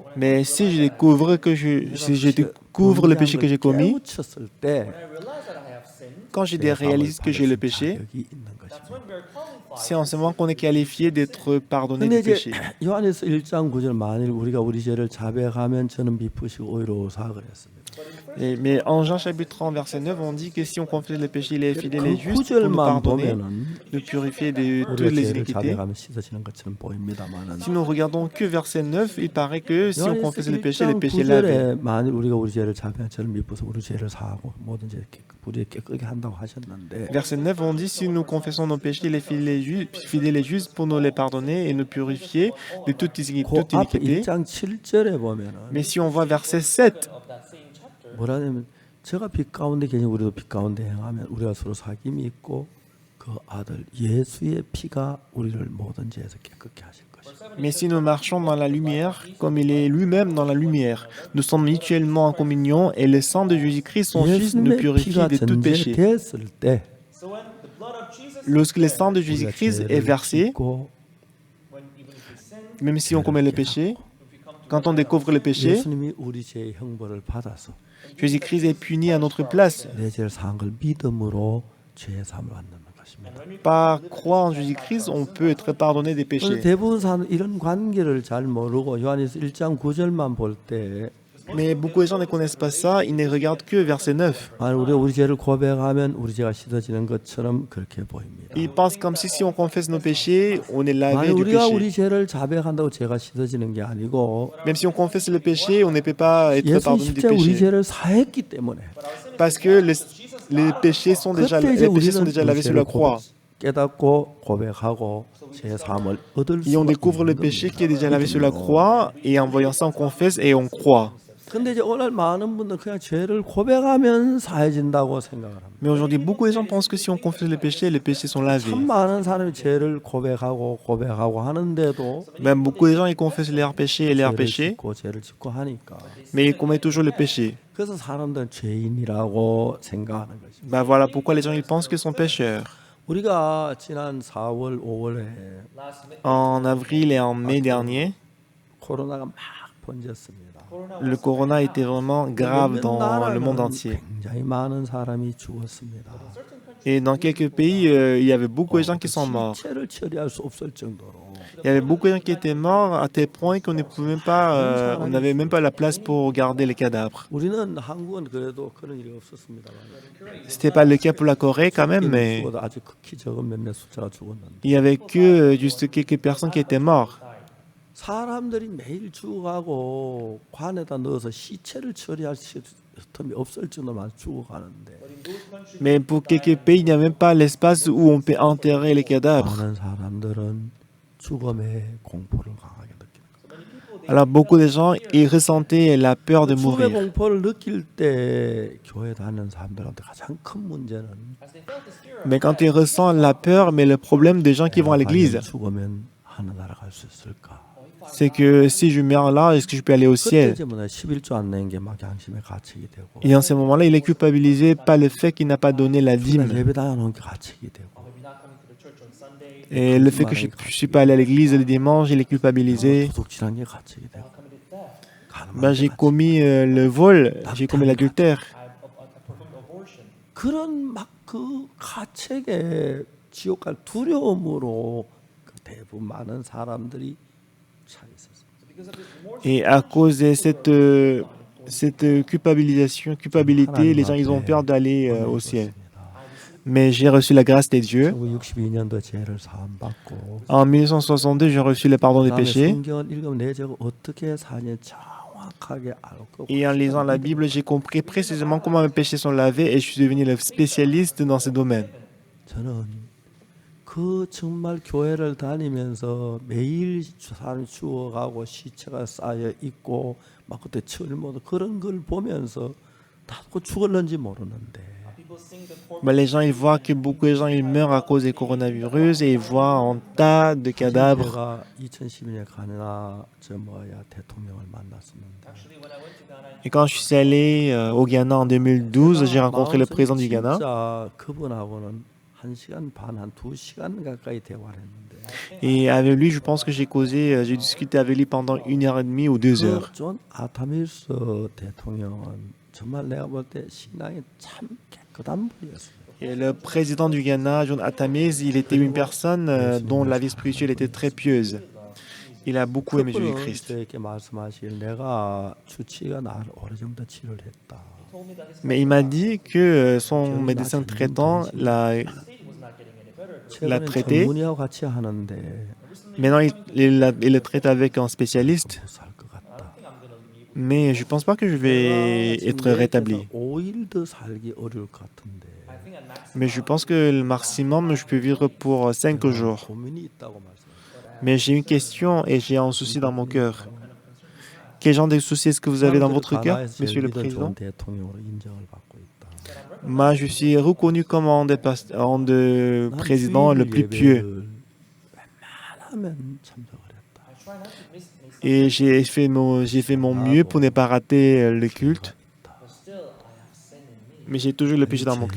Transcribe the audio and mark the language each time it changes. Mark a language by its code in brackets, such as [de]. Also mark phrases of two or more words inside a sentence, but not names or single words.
[fr] mais si je découvre le péché que j'ai commis, [ko] 깨우쳤을 때 [fr] quand je réalise que j'ai le péché, [ko] 자격이 있는 것입니다. [fr] c'est en ce moment qu'on est qualifié d'être pardonné [ko] 근데 [fr] du [ko] 이제 [fr] péché. [ko] 요한에서 1장 9절 만일 우리가 우리 죄를 자백하면 저는 미쁘시고 오히로우사 그랬습니다. [fr] Mais en Jean chapitre 1 verset 9, on dit que si on confesse le péché, il est fidèle et [ko] 그 [fr] juste pour nous [ko] 구절만 [fr] pardonner, [ko] 보면은 [fr] nous purifier de toutes [ko] 우리가 [fr] les [ko] 죄를 [fr] iniquités. [ko] 자백하면 씻어지는 것처럼 보입니다만은 [fr] Si nous regardons que verset 9, il paraît que si on [ko] 요한에서 [fr] confesse le péché est [ko] 1장 [fr] lavé. [ko] 9절에 만일 우리가 우리 죄를 자백하면 저는 미쁘서 우리 죄를 사하고 모든 죄를 우리의 깨끗게 한다고 하셨는데 [fr] Verset 9, on dit si nous confessons nos péchés, il est fidèle et juste pour nous les pardonner et nous purifier de toute [ko] 그 앞에 [fr] iniquité. [ko] 1장 7절에 보면은 [fr] Mais si on voit verset 7, [ko] 뭐라냐면 제가 빛 가운데 계신 우리도 빛 가운데 행하면 우리가 서로 사귐이 있고 그 아들 예수의 피가 우리를 모든 죄에서 깨끗게 하실 것이다. [fr] mais si nous marchons dans la lumière, comme il est lui-même dans la lumière, nous sommes mutuellement en communion et le sang de Jésus-Christ, son Fils, nous [ko] 예수님의 [fr] purifie [ko] 피가 [fr] de tout péché. [ko] 전제됐을 때 [fr] Lorsque le sang de [ko] 우리가 [fr] Jésus-Christ est [ko] 죄를 [fr] versé, [ko] 짓고 [fr] même si on commet le péché, quand on découvre le péché, [ko] 예수님이 우리 죄의 형벌을 받아서 [fr] Jésus-Christ est puni à notre place. [ko] 내 죄를 사한 걸 믿음으로 죄의 사함을 받는 것입니다. [fr] Par croire en Jésus-Christ, on peut être pardonné des péchés. [ko] 대부분 사람은 이런 관계를 잘 모르고 요한일서 1장 9절만 볼 때 [fr] Mais beaucoup de gens ne connaissent pas ça, ils ne regardent que verset 9. [ko] 우리 죄를 고백하면 우리 죄가 씻어지는 것처럼 그렇게 보입니다. [fr] Ils pensent comme si on confesse nos péchés, on est lavé du [ko] 우리가 [fr] péché. [ko] 우리 죄를 자백한다고 죄가 씻어지는 게 아니고 [fr] Même si on confesse le péché, on ne peut pas être [ko] 예수 [fr] pardonné du [ko] 십자가 우리 [fr] péché. [ko] 죄를 사했기 때문에 [fr] Parce que les péchés sont déjà lavés sur la croix. [ko] 깨닫고 고백하고 죄 사함을 얻을 [fr] Et on [ko] 수가 [fr] découvre le [ko] 있는 [fr] péché [ko] 겁니다. [fr] qui est déjà lavé sur la croix, et en voyant ça, on confesse et on croit. [ko] 근데 이제 오늘 많은 분들 그냥 죄를 고백하면 사해진다고 생각을 합니다. [fr] Mais aujourd'hui, beaucoup de gens pensent que si on confesse le péché, les péchés sont lavés. [ko] 참 많은 사람이 죄를 고백하고 하는데도 [fr] Même beaucoup de gens, ils confessent leurs péchés et leurs péchés, [ko] 죄를 짓고 하니까 [fr] mais ils commettent toujours le péché. [ko] 그래서 사람들은 죄인이라고 생각하는 거죠. [fr] Ben voilà pourquoi les gens ils pensent qu'ils sont pécheurs. [ko] 우리가 지난 4월, 5월에 [fr] En avril et en mai dernier, [ko] 코로나가 막 번졌습니다. [fr] le corona était vraiment grave dans le monde entier. [ko] 굉장히 많은 사람이 죽었습니다. [fr] Et dans quelques pays, il y avait beaucoup de gens qui sont morts. [ko] 시체를 처리할 수 없을 정도로 [fr] Il y avait beaucoup de gens qui étaient morts à tel point qu'on ne pouvait même pas, on n'avait même pas la place pour garder les cadavres. [ko] 우리는 한국은 그래도 그런 일이 없었습니다. [fr] C'était pas le cas pour la Corée quand même, mais [ko] 죽어도 아주 극히 적은 몇몇 숫자가 죽었는데 [fr] il y avait que juste quelques personnes qui étaient mortes. [ko] 사람들이 매일 죽어가고 관에다 넣어서 시체를 처리할 틈이 없을 정도만 죽어가는데 [fr] Mais pour quelques pays, il n'y a même pas l'espace où on peut enterrer les cadavres. [ko] 많은 사람들은 죽음의 공포를 강하게 느낍니다. [fr] Alors beaucoup de gens, ils ressentaient la peur de [ko] 죽음의 [fr] mourir. [ko] 공포를 느낄 때 교회 다니는 사람들한테 가장 큰 문제는 [fr] Mais quand ils ressentent la peur, mais le problème des gens qui vont à l'église, [ko] 죽으면 하늘나라 갈 수 있을까? [fr] c'est que si je meurs là, est-ce que je peux aller au [ko] 그때 [fr] ciel? [ko] 이제 11조 안 낸 게 막 양심의 가책이 되고 [fr] Et en ce moment-là, il est culpabilisé par le fait qu'il n'a pas donné la dîme. [ko] 예배 다녀놓은 게 가책이 되고 [fr] Et le fait que je ne suis pas allé à l'église le dimanche, il est culpabilisé. [ko] 도둑질한 게 가책이 되고 [fr] Ben, j'ai commis le vol, j'ai commis l'adultère. [ko] 그런 막 그 가책의 지옥 갈 두려움으로 그 대부분 많은 사람들이 차 있었어요. [fr] Et à cause de cette culpabilité, les gens ils ont peur d'aller au ciel. Mais j'ai reçu la grâce des dieux. [ko] 1962년도에 죄를 사함 받고 [fr] En 1962, j'ai reçu le pardon des [ko] 그다음에 [fr] péchés. [ko] 성경을 읽으면 내 죄가 어떻게 사는지 정확하게 알고 [fr] Et en lisant la Bible, j'ai compris précisément comment mes péchés sont lavés et je suis devenu le spécialiste dans ce domaine. [ko] 저는 그 정말 교회를 다니면서 매일 사람이 죽어가고 시체가 쌓여 있고 막 그때 철모도 그런 걸 보면서 다고 죽을는지 모르는데 [fr] Ben, les gens ils voient que beaucoup de gens ils meurent à cause des coronavirus et ils voient un tas de cadavres. [ko] 제가 2012년에 가나 저 뭐야 대통령을 만났었는데 [fr] Et quand je suis allé au Ghana en 2012, j'ai rencontré le président du Ghana. [ko] 진짜 그분하고는 1시간 반, 한 2시간 가까이 대화를 했는데 [fr] Et avec lui, je pense que j'ai causé, j'ai discuté avec lui pendant 1h30 ou 2 heures. [ko] 존 아타밀스 대통령은 정말 내가 볼 때 신앙이 참 깨끗한 분이었어요. [fr] Et le président du Ghana, John Atamiz, il était une personne dont la vie spirituelle était très pieuse. Il a beaucoup aimé [ko] 그분은 [fr] Jésus-Christ. [ko] 저에게 말씀하실 내가 주치의가 나를 오래전부터 치료를 했다. [fr] Mais il m'a dit que son médecin traitant l'a [ko] 최근에 [fr] traité. [ko] 전문의하고 같이 하는데 [fr] Maintenant, il le traite avec un spécialiste. [ko] 못 살 것 같다. [fr] Mais je ne pense pas que je vais être rétabli. [ko] 5일 더 살기 어려울 것 같은데 [fr] Mais je pense que le maximum, je peux vivre pour 5 jours. [ko] 고민이 있다고 말씀하셨어요. [fr] Mais j'ai une question et j'ai un souci dans mon cœur. Quel genre de souci est-ce que vous avez dans votre cœur, Monsieur le Président? [ko] 대통령으로 인정을 받고 있다. [fr] Moi, je suis reconnu comme un des présidents le plus pieux. [ko] 웬만하면 참석을 했다. [fr] Et j'ai fait mon mieux pour ne pas rater le culte. Mais j'ai toujours le péché dans mon cœur.